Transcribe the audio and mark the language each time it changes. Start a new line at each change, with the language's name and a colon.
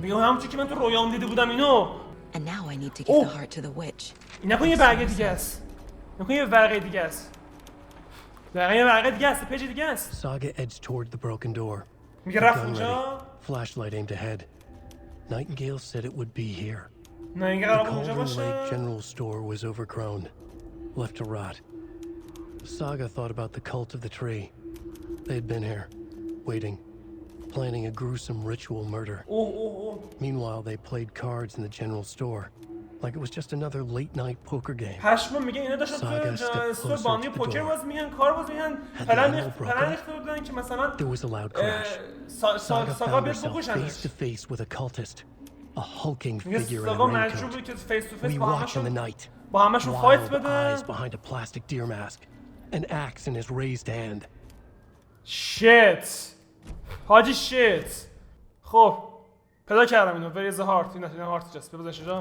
Persian: میگم همونطور که من تو رویام دیده بودم اینو.
English: And now I need to give the heart to the witch.
Persian: این نکن یه برگه دیگه است. نکن یه ورقه دیگه است. دقیقاً یه ورقه دیگه است. پیج دیگه است.
English: Saga edged toward the broken door.
Persian: میگه رفت اونجا.
English: Flashlight aimed ahead. Nightingale said it would be here. The Cauldron Lake General Store was overgrown, left to rot. Saga thought about the cult of the tree. They had been here, waiting, planning a gruesome ritual murder. Meanwhile, they played cards in the general store, like it was just another late-night poker game.
Persian: پشمام میگه اینا داشتن تو استور بانی پوکر باز میگن، کار باز میگن، پلن ریخته بودن که مثلا
English: There was a loud crash. Saga found herself face to face with a cultist, a hulking figure in a raincoat. We watch in the night. Wild eyes behind a plastic deer mask, an axe in his raised hand.
Persian: Shit. حاجی shit. خب پیدا کردم اینو.
English: Where is the heart?
Persian: این هارت اینجاست. بذارش اینجا.